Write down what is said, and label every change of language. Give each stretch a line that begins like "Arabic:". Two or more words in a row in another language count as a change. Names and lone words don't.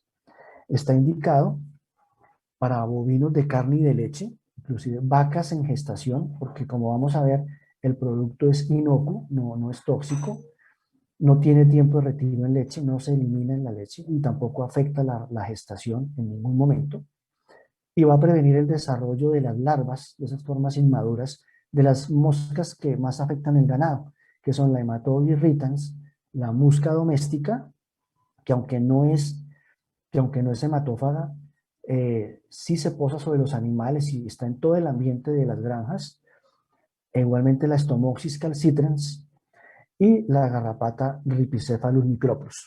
Spanish: Está indicado para bovinos de carne y de leche, inclusive vacas en gestación, porque como vamos a ver, el producto es inocuo, no es tóxico, no tiene tiempo de retiro en leche, no se elimina en la leche y tampoco afecta la gestación en ningún momento. Y va a prevenir el desarrollo de las larvas, de esas formas inmaduras, de las moscas que más afectan el ganado, que son la Hematobia irritans, la musca doméstica, que aunque no es hematófaga, sí se posa sobre los animales y está en todo el ambiente de las granjas. E igualmente la Stomoxys calcitrans y la garrapata Rhipicephalus micropus.